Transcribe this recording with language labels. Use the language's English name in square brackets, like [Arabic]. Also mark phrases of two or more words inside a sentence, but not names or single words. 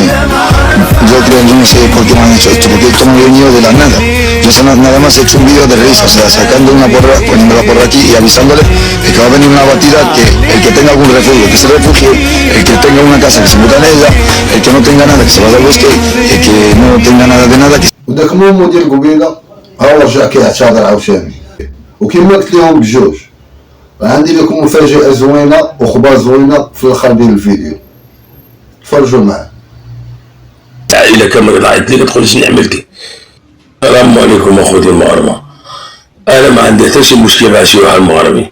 [Spanish] Yo creo, yo no sé por qué me han hecho esto, porque esto me ha venido de la nada. Yo nada más he hecho un vídeo de risa, o sea, sacando una porra, poniéndola por aquí y avisándole de que va a venir una batida, que el que tenga algún refugio, que se refugie, el que tenga una casa que se meta en ella, el que no tenga nada que se vaya al bosque, el que no tenga nada de nada que... [Arabic] وداك مومو ديال قبيله هو رجع كيعتذر عاوتاني. وكيما قلت لهم بجوج عندي لكم مفاجأة زوينة وخبار زوينة في الاخر ديال الفيديو. تفرجوا معاه. العائلة كاملة طلعت لي كتقول شنو عملتي. السلام عليكم اخوتي المغاربة. انا ما عندي حتى شي مشكل مع شي واحد مغربي.